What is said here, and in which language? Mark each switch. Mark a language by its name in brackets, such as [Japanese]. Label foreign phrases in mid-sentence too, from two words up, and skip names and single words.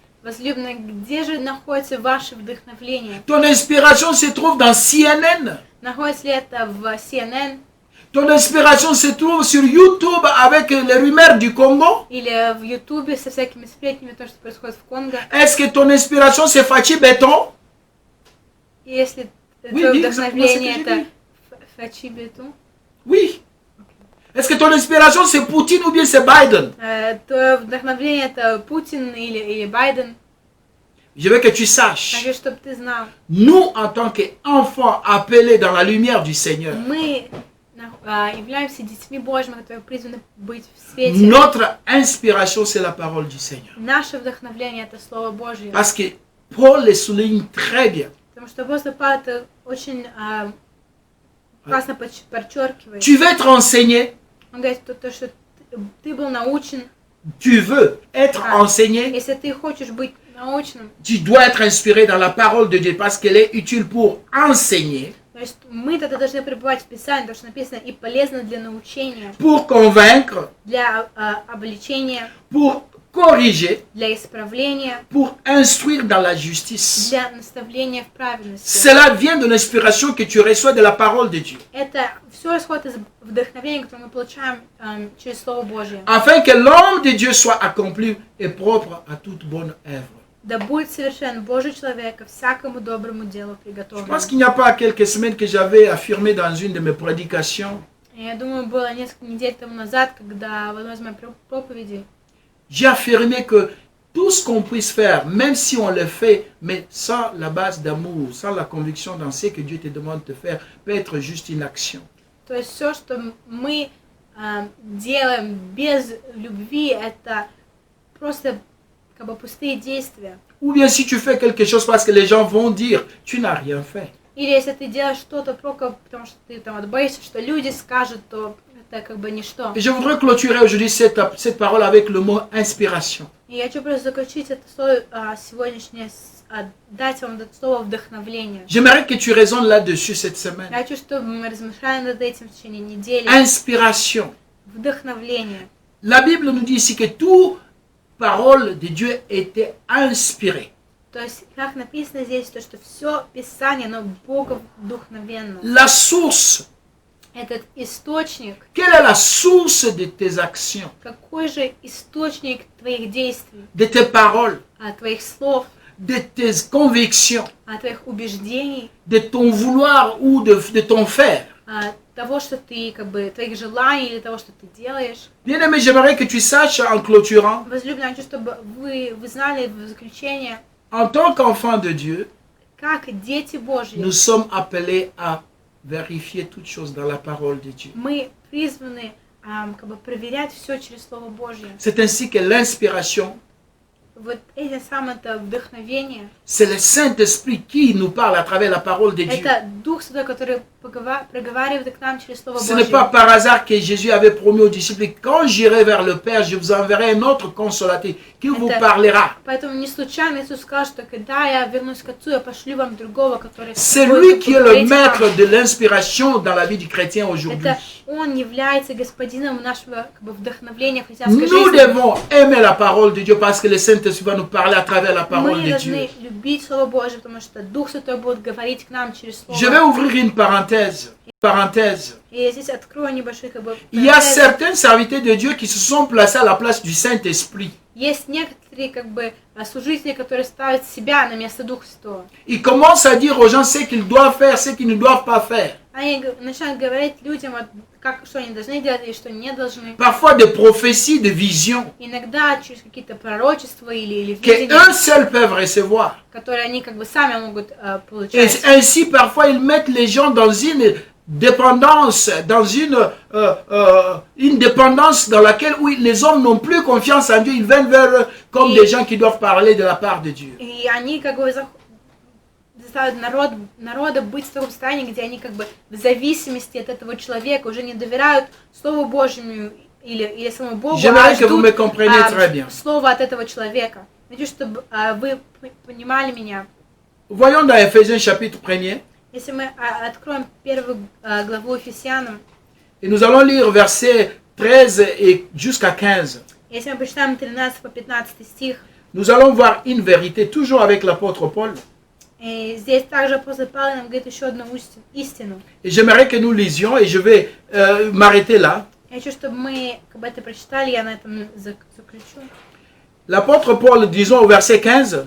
[Russian] Возлюбленные, где же находится ваше вдохновение? [French] Ton inspiration se trouve dans CNN, [Russian] Находится ли это в CNN [French] Ton inspiration se trouve sur YouTube avec les rumeurs du Congo? [Russian] или в Ютубе со всякими сплетнями, то, что происходит в Конго? [French] Est-ce que ton inspiration c'est Fachi Béton? [Russian] И если [French] Oui, [Russian] твое [French] dis [Russian] вдохновение [French] exactement ce que [Russian] это Фачи Бету, [French] Oui. Est-ce que ton inspiration c'est Poutine ou bien c'est Biden? [Russian] твое вдохновение это Путин или Байден. [French] Je veux que tu saches, [Russian] Хочу, чтобы ты знал. [French] nous en tant qu'enfants appelés dans la lumière du Seigneur, [Russian] Мы являемся детьми Божьими, которые призваны быть в свете. [French] notre inspiration c'est la parole du Seigneur. [Russian] Наше вдохновение это Слово Божье. [French] Parce que Paul le souligne très bien. [Russian] Потому что апостол Павел это очень классно подчеркивает. [French] Tu veux être enseigné, [Russian] Он говорит, что ты был научен. [French] tu veux être enseigné, [Russian] Если ты хочешь быть научным, [French] tu dois être inspiré dans la parole de Dieu parce qu'elle est utile pour enseigner, [Russian] то есть мы тогда должны пребывать в Писании, потому что написано и полезно для научения, [French] pour convaincre, [Russian] для обличения, [French] pour corriger, [Russian] для исправления, [French] pour instruire dans la justice. [Russian] для наставления в праведности. [French] Cela vient de l'inspiration que tu reçois de la parole de Dieu. [Russian] Это все исходит из вдохновения, которое мы получаем через Слово Божье. [French] Afin que l'homme de Dieu soit accompli et propre à toute bonne œuvre. [Russian] Да будет совершен Божий человек ко всякому доброму делу [French] Je [Russian] приготовлен. [French] pense qu'il n'y a pas quelques semaines que j'avais affirmé dans une de mes prédications. [Russian] Я думаю, было несколько недель тому назад, когда в одной из моих проповедей [French] J'ai affirmé que tout ce qu'on puisse faire, même si on le fait, mais sans la base d'amour, sans la conviction dans ce que Dieu te demande de faire, peut être juste une action. [Russian] То есть все, что мы делаем без любви, это просто как бы пустые действия. [French] Ou bien si tu fais quelque chose parce que les gens vont dire, tu n'as rien fait. [Russian] Или если ты делаешь что-то только потому, что ты там боишься, что люди скажут, то это как бы ничто. [French] Et je voudrais clôturer aujourd'hui cette parole avec le mot inspiration. [Russian] И я хочу просто заключить это слово сегодняшнее, дать вам это слово вдохновление. [French] J'aimerais que tu raisonnes là-dessus cette semaine. [Russian] Я хочу, чтобы мы размышляли над этим в течение недели. [French] Inspiration. [Russian] Вдохновление. [French] La Bible nous dit ici que toute parole de Dieu était inspirée. [Russian] То есть, как написано здесь, то, что все Писание, оно Богом вдохновенно. [French] La source. [Russian] Этот источник, [French] Quelle est la source de tes actions, [Russian] какой же источник твоих действий, [French] de tes paroles, [Russian] твоих слов, [French] de tes convictions, [Russian] твоих убеждений, [French] de ton vouloir ou de ton faire? [Russian] того, что ты, как бы, твоих желаний или того, что ты делаешь. [French] Bien-aimé, j'aimerais que tu saches en clôturant, [Russian] Возлюбленные, хочу, чтобы вы знали в заключение, [French] en tant qu'enfants de Dieu, [Russian] как дети Божьи, [French] nous sommes appelés à vérifier toutes choses dans la parole de Dieu. [Russian] мы призваны как бы проверять все через Слово Божье. [French] C'est ainsi que l'inspiration, [Russian] Вот это самое вдохновение, [French] c'est le Saint-Esprit qui nous parle à travers la parole de Dieu. [Russian] это Дух Святой, который проговаривает к нам через Слово [French] Ce [Russian] Божье. [French] n'est pas par hasard que Jésus avait promis aux disciples, quand j'irai vers le Père, je vous enverrai un autre consolateur qui vous parlera. [Russian] Поэтому не случайно Иисус сказал, что когда я вернусь к Отцу, я пошлю вам другого, который... [French] C'est lui qui est le maître de l'inspiration dans la vie du chrétien aujourd'hui. [Russian] Это Он является господином нашего как бы, вдохновения в христианской [French] Nous [Russian] жизни. [French] devons aimer la parole de Dieu parce que le Saint-Esprit va nous parler à travers la parole [Russian] Мы [French] de Dieu. [Russian] должны любить Слово Божье, потому что Дух Святой будет говорить к нам через Слово. [French] Je vais ouvrir une parenthèse. [Russian] И я здесь открою небольшой как бы... [French] Il y a certains serviteurs de Dieu qui se sont placés à la place du Saint-Esprit. [Russian] Есть некоторые как бы служители, которые ставят себя на место Духа Святого. [French] Ils commencent à dire aux gens ce qu'ils doivent faire, ce qu'ils ne doivent pas faire. [Russian] Они начинают говорить людям, вот, как, что они должны делать и что не должны. [French] Parfois des prophéties, des visions [Russian] Иногда через какие-то пророчества или [French] qu'eux [Russian] видения, [French] seuls peuvent recevoir. [Russian] которые они как бы сами могут [French] Et [Russian] получать. [French] ainsi, parfois, ils mettent les gens dans une dépendance, dans une dépendance dans laquelle oui, les hommes n'ont plus confiance en Dieu. Ils viennent vers eux comme des gens qui doivent parler de la part de Dieu. [Russian] И они как бы заставляют народа быть в таком состоянии, где они как бы в зависимости от этого человека уже не доверяют Слову Божьему или самому Богу, а ждут слова от этого человека. Хочу, чтобы вы понимали меня. [French] Voyons dans Éphésiens chapitre 1er. [Russian] Если мы откроем первую главу Ефесянам, [French] et nous allons lire versets 13 et jusqu'à 15. [Russian] Если мы прочитаем 13 по 15 стих, [French] nous allons voir une vérité, toujours avec l'apôtre Paul. [Russian] И здесь также апостол Павел нам говорит еще одну истину. [French] Et j'aimerais que nous lisions, et je vais m'arrêter là. [Russian] Я хочу, чтобы мы это прочитали, я на этом заключу. [French] L'apôtre Paul, disons au verset 15,